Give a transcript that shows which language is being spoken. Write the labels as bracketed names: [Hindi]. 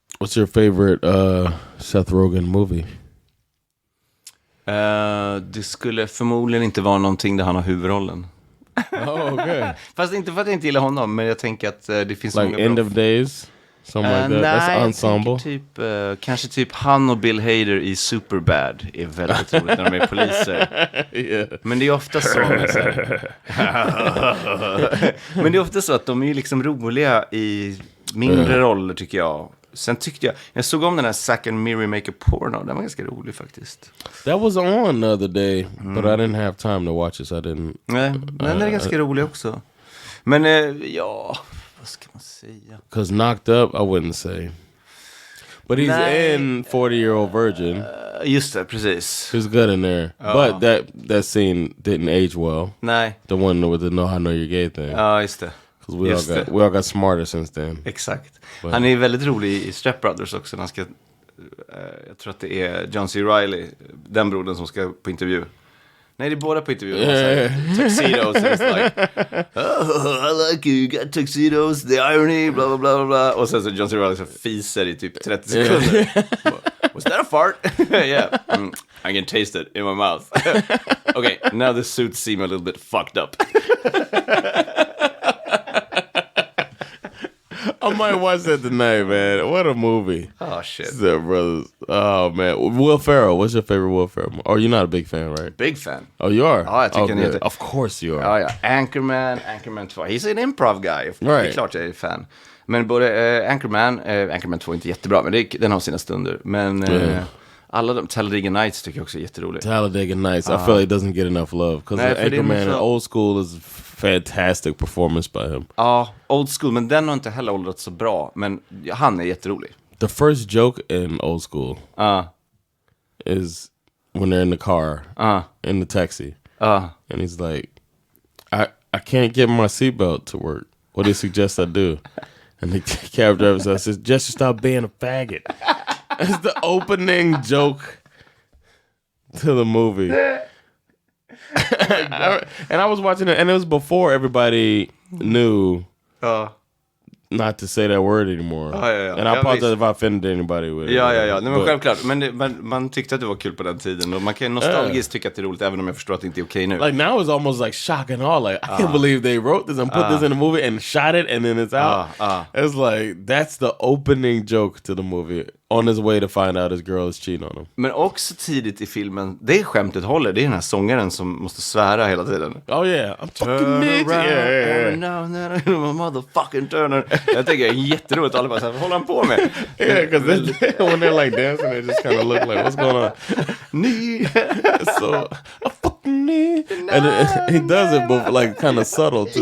[English] What's your favorite Seth Rogen movie? [Swedish] Det skulle förmodligen inte vara någonting där han har huvudrollen. [English] Oh, okay. [Swedish] Fast inte för att jag inte gillar honom, men jag tänker att det finns [English] like [Swedish] många [English] End [Swedish] bra... [English] of Days? Something like that. That's ensemble. [Swedish] Typ, kanske typ han och Bill Hader i Superbad är väldigt roligt när de är poliser. [English] Yeah. [Swedish] Men det är ofta så, men det är ofta så att de är liksom roliga i mindre roller, tycker jag. Sen tyckte jag såg om den här Zack and Miri Make a Porno. Den var ganska rolig faktiskt. [English] That was on the other day, but I didn't have time to watch it, so I didn't. [Swedish] Nej, den är ganska rolig också. Men ja, vad ska man säga? [English] Because Knocked Up, I wouldn't say. But he's in 40-Year-Old Virgin. [Swedish] Just det, precis. [English] He's good in there. But that scene didn't age well. [Swedish] Nej. [English] The one with the I know you're gay thing. [Swedish] Ja, just det. [English] Because we all got smarter since then. [Swedish] Exakt. But han är väldigt rolig i Step Brothers också. Han ska, jag tror att det är John C. Reilly, den brodern som ska på intervju. Nej, det är båda på intervju. [English] Tuxedos. And it's like, oh, I like you. You got tuxedos. The irony. Blah, blah, blah, blah. [Swedish] Och sen så [English] John C. [Swedish] Reilly så fiser i typ 30 sekunder. [English] Was that a fart? Yeah. I can taste it in my mouth. Okay, now the suits seem a little bit fucked up. I might watch that tonight, man. What a movie. Oh, shit. Step Brothers. Oh, man. Will Ferrell. What's your favorite Will Ferrell? Oh, you're not a big fan, right? Big fan. Oh, you are? [Swedish] Ja, jag tycker han är... [English] Of course you are. Ja, ja. Anchorman 2. He's an improv guy. Right. [Swedish] Det är klart jag är fan. Men både Anchorman 2 är inte jättebra, men den har sina stunder. Men alla de, Talladega Nights tycker jag också är jätteroligt. Talladega Nights. [English] I feel like it doesn't get enough love. Because Anchorman in Old School is fantastic performance by him. [Swedish] Ja, Old School, men den har inte heller åldrats så bra. Men han är jätterolig. [English] The first joke in Old School is when they're in the car, in the taxi. And he's like, I can't get my seatbelt to work. What do you suggest I do? And the cab driver says, just stop being a faggot. It's the opening joke to the movie. And I was watching it, and it was before everybody knew not to say that word anymore. And I apologize if I offended anybody with it. [Swedish] Ja. Nej, men självklart. Men man tyckte att det var kul på den tiden. Och man kan nostalgiskt tycka att det är roligt, även om jag förstår att det inte är okej nu. [English] Like now it's almost like shock and awe. Like I can't believe they wrote this and put this in the movie and shot it and then it's out. It's like that's the opening joke to the movie. On his way to find out his girl is cheating on him. [Swedish] Men också tidigt i filmen, det skämtet håller. Det är den här sångaren som måste svära hela tiden. [English] Oh yeah, I'm fucking Nick. Yeah. No, motherfucking Turner. [Swedish] Jag tänker, det är jätteroligt. Alla bara så här, vad håller han på med? [English] Yeah, because when they're like dancing, they just kind of look like, what's going on? So, I fucking need. And he does it, but like kind of subtle too.